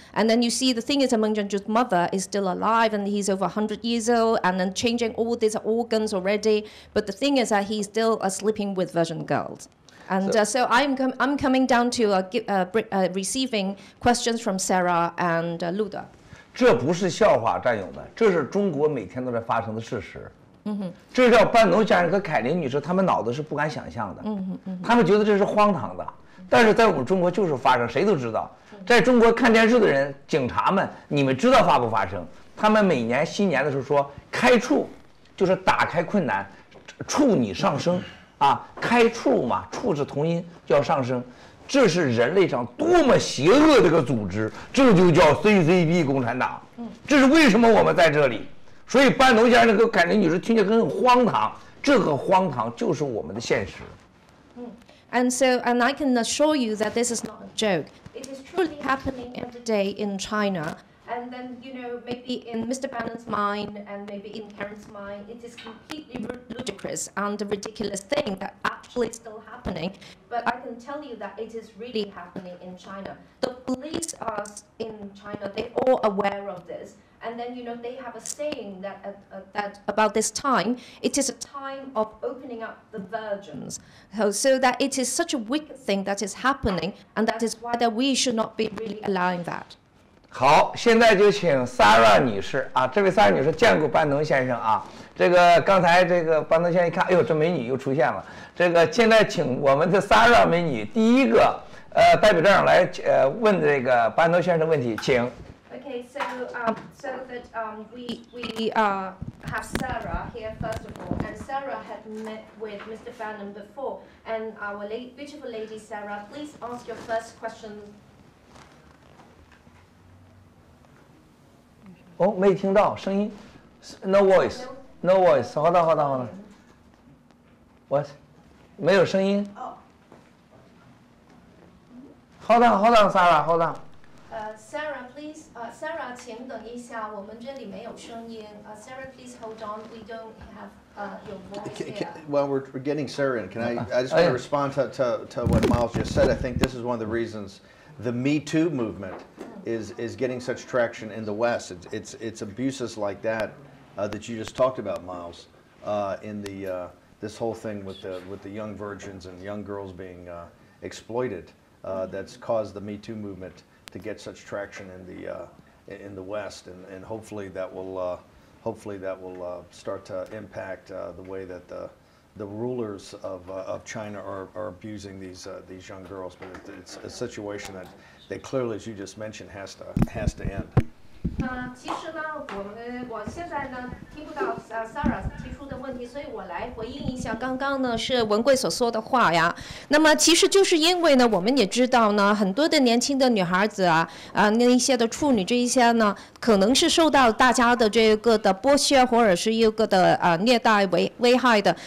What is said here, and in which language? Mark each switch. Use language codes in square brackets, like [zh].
[en] And then you see the thing is that Meng Jianzhu's mother is still alive, and he's over 100 years old, and then changing all these organs already. But the thing is that he's still sleeping with virgin girls. And so I'm coming down to receiving questions from Sarah and Luda. [zh] 这不是笑话，战友们，这是中国每天都在发生的事实。这是要班农先生和凯琳女士他们脑子是不敢想象的。他们觉得这是荒唐的，但是在我们中国就是发生，谁都知道。在中国看电视的人，警察们，你们知道发不发生？他们每年新年的时候说开处，就是打开困难，处你上升啊，开处嘛，处是同音，叫上升。这是人类上多么邪恶的一个组织，这就叫 CCP 共产党。这是为什么我们在这里。所以班农先生和凯琳女士听起来很荒唐，这个荒唐就是我们的现实。 [en] And I can assure you that this is not a joke. It is truly happening every day in China. And then, maybe in Mr. Bannon's mind and maybe in Karen's mind, it is completely ludicrous and a ridiculous thing that actually is still happening. But I can tell you that it is really happening in China. The police are in China, they're all aware of this. And then, they have a saying that about this time, it is a time of opening up the virgins. So that it is such a wicked thing that is happening, and that is why that we should not be really allowing that. [zh] 好，现在就请 Sarah 女士啊，这位 Sarah 女士见过班农先生啊。这个刚才这个班农先生一看，哎呦，这美女又出现了。这个现在请我们的 Sarah 美女第一个代表这样来问这个班农先生的问题，请。 [en] Okay, so that we have Sarah here first of all, and Sarah had met with Mr. Bannon before, and our beautiful lady Sarah, please ask your first question. [zh] 哦，没听到声音 ， [en] no voice，no voice， [zh] 好的。 [en] What？ [zh] 没有声音。哦。好的 ，Sarah， 好的。 [en] Sarah, please. [zh] Sarah, 请等一下，我们这里没有声音。 [en] Sarah, please hold on. We don't have your voice here. Well, we're getting Sarah in. Can I just want to respond to what Miles just said. I think this is one of the reasons the Me Too movement is getting such traction in the West. It's abuses like that that you just talked about, Miles, in the this whole thing with the young virgins and young girls being exploited. That's caused the Me Too movement to get such traction in the West, and hopefully that will start to impact the way that the rulers of China are abusing these young girls. But it's a situation that they clearly, as you just mentioned, has to end. [zh] 其实呢，我现在呢听不到 Sarah 提出的问题，所以我来回应一下刚刚呢是文贵所说的话呀。那么其实就是因为呢，我们也知道呢，很多的年轻的女孩子啊，那一些的处女这一些呢，可能是受到大家的这个的剥削或者是一个的虐待危害的。